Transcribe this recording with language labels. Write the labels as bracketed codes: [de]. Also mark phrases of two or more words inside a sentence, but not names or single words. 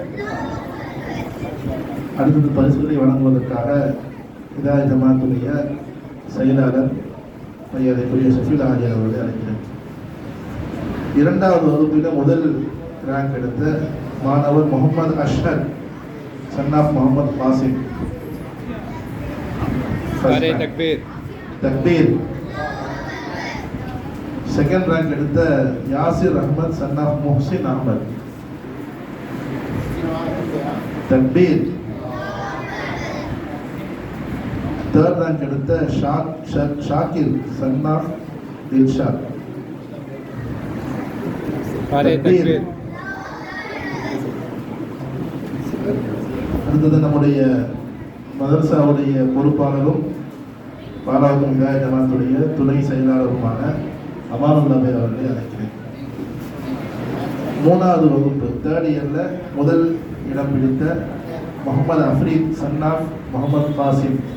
[ta] அடுத்தது பரிசுகளை வழங்குவதற்காக ஹிதாயத் ஜமாத்துடைய செயலாளர் மரியாதைக்குரிய ஷஃபீல் ஆஜியார் அவர்களை அழைக்கிறேன். இரண்டாவது வகுப்பில் முதல் ரேங்க் எடுத்த மாணவர் முகமது அஷ்ஹர் சன்னாஃப் முகமது காசிம். [ur] نعرۂ تکبیر. [ta] தக்பீர். [en] second rank [ta] எடுத்த யாசிர் அஹ்மத் சன்னாஃப் முஹ்சின் அஹ்மத். தக்பீர். [en] third rank [ta] எடுத்த ஷாக்கிர் சன்னாஃப் தில்ஷாத். [ur] نعرۂ تکبیر. [ta] அடுத்தது நம்முடைய மதரசாவுடைய பொறுப்பாளரும் பாலாவுக்கும் இதாய ஜமாத்துடைய துணை செயலாளருமான அமானுல்லாவை அவர்களை அழைக்கிறேன். 3வது வகுப்பு 3rd இயரில் முதல் இடம் பிடித்த முகமது அஃப்ரீத் சன்னாஃப் முகமது காசிம்.